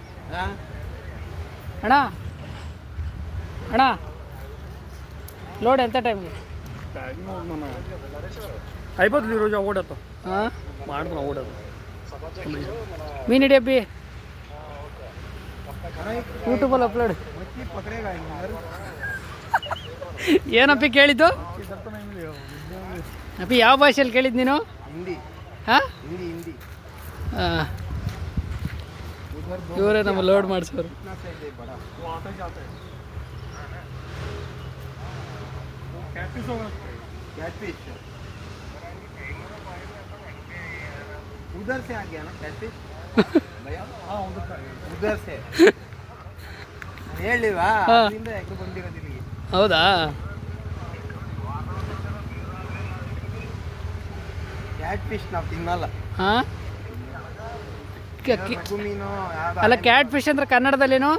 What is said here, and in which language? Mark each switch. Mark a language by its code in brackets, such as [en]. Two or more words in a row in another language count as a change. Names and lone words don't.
[kn] ಅಣ್ಣ ಅಣ್ಣ ಲೋಡ್ ಎಂತ ಟೈಮ್ಗೆ [te] అయిపోతుంది ఈరోజు ఓడతో [kn] ಹಾಂ ಮಾಡ್ತಾನೆ ಓಡೋದು. ಮೀನು ಹಿಡಿಯಪ್ಪಿ. ಯೂಟ್ಯೂಬಲ್ಲಿ ಅಪ್ಲೋಡ್. [hi] मछली पकड़ेगा इधर [kn] ಏನಪ್ಪಿ ಕೇಳಿದ್ದು ಅಪ್ಪಿ? ಯಾವ ಭಾಷೆಯಲ್ಲಿ ಕೇಳಿದ್ದು ನೀನು? [hi] हिंदी [kn] ಹಾಂ, [hi] हिंदी हिंदी उधर [kn] ಇವರೇ ನಮ್ಮ ಲೋಡ್ ಮಾಡಿಸೋರು. [hi] कितना साइज है बड़ा वो आता जाता है वो कैटफिश होगा कैटफिश उधर से आ गया ना कैटफिश भैया हाँ उधर से [kn] ಹೇಳಿವಾ ಅಲ್ಲಿಂದ ಯಾಕೆ ಬಂದಿರೋದು ಇಲ್ಲಿಗೆ. ಹೌದಾ? ಕ್ಯಾಟ್ ಫಿಶ್ ನಾವು ತಿನ್ನಲ್ಲ. ಹಾಂ, ರಘು ಮೀನು ಅಲ್ಲ ಕ್ಯಾಟ್ ಫಿಶ್ ಅಂದ್ರೆ ಕನ್ನಡದಲ್ಲೇನು?